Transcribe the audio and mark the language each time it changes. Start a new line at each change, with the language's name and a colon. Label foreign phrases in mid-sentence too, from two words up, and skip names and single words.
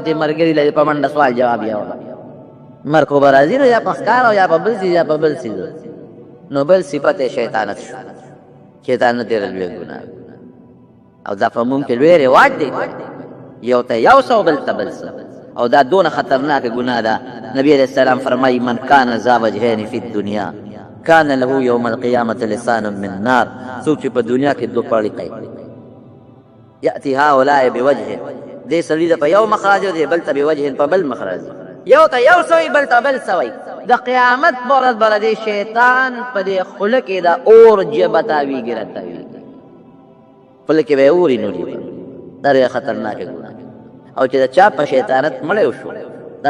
Pashto: چې ملګري لري په منډه سوال جواب یې وکړه مرګ خو به راځي نو یا په ښکار او یا په بل څیز یا په بل څیز نو بل صفت یې شیطانت شو شیطانت ډېره لویه ګناه او دا په موږ کې لوی رواج دی یو ته یو څه او بل ته بل څه او دا دونه خطرناکه ګناه ده نبی علیه السلام فرمایي
Arabic: من کان ذا وجهین فی الدنیا کان له یوم القیامة لسان من نار
Pashto: څوک چې په دنیا کې دوه پړی کوي
Arabic: یأتی هؤلاء بوجه
Pashto: دې سړي ته په یو مخرج دی بل ته بوجه په بل مخرج یو ته یو سوی بل ته بل سوی د قیامت په ورځ به د شیطان په دې خوله کې د اور ژبه تاویږي راتاویږي خوله کې به یې اوري نو ژبه دا ډېره خطرناکه ګناه او چې د چا په شیطانت مړی وشو دا